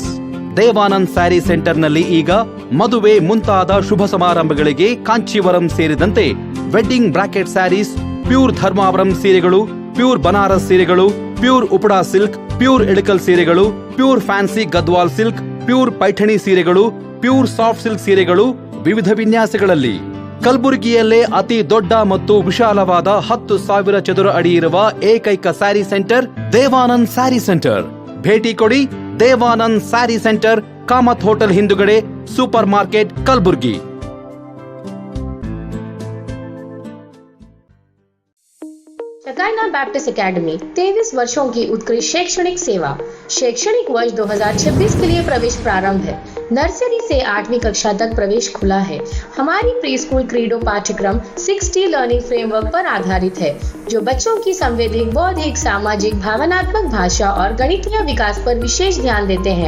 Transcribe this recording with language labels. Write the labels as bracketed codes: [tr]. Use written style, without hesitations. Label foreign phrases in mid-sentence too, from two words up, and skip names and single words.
[kn] ದೇವಾನಂದ್ ಸ್ಯಾರಿ ಸೆಂಟರ್ನಲ್ಲಿ ಈಗ ಮದುವೆ ಮುಂತಾದ ಶುಭ ಸಮಾರಂಭಗಳಿಗೆ ಕಾಂಚೀವರಂ ಸೇರಿದಂತೆ [en] wedding bracket sarees, [kn] ಪ್ಯೂರ್ ಧರ್ಮಾವರಂ ಸೀರೆಗಳು, ಪ್ಯೂರ್ ಬನಾರಸ್ ಸೀರೆಗಳು, [en] pure Uppada silk, [kn] ಪ್ಯೂರ್ ಎಳಕಲ್ ಸೀರೆಗಳು, [en] pure fancy Gadwal silk, [kn] ಪ್ಯೂರ್ ಪೈಠಣಿ ಸೀರೆಗಳು, [en] pure soft silk [kn] ಸೀರೆಗಳು ವಿವಿಧ ವಿನ್ಯಾಸಗಳಲ್ಲಿ. ಕಲಬುರಗಿಯಲ್ಲೇ ಅತಿ ದೊಡ್ಡ ಮತ್ತು ವಿಶಾಲವಾದ 10,000 ಚದುರ ಅಡಿ ಇರುವ ಏಕೈಕ ಸ್ಯಾರಿ ಸೆಂಟರ್ ದೇವಾನಂದ್ ಸ್ಯಾರಿ ಸೆಂಟರ್. ಭೇಟಿ ಕೊಡಿ. ದೇವಾನಂದ್ ಸ್ಯಾರಿ ಸೆಂಟರ್, ಕಾಮತ್ ಹೋಟೆಲ್ ಹಿಂದುಗಡೆ, ಸೂಪರ್ ಮಾರ್ಕೆಟ್, ಕಲಬುರ್ಗಿ. [hi] शकाइना बैप्टिस्ट एकेडमी 23 वर्षों की उत्कृष्ट शैक्षणिक सेवा। शैक्षणिक वर्ष 2026 के लिए प्रवेश प्रारंभ है। नर्सरी से 8वीं कक्षा तक प्रवेश खुला है। हमारी [en] pre school [hi] क्रीडो पाठ्यक्रम 6T [en] learning framework [hi] पर आधारित है, जो बच्चों की संवैधिक, बौद्धिक, सामाजिक, भावनात्मक, भाषा और गणितीय विकास पर विशेष ध्यान देते हैं।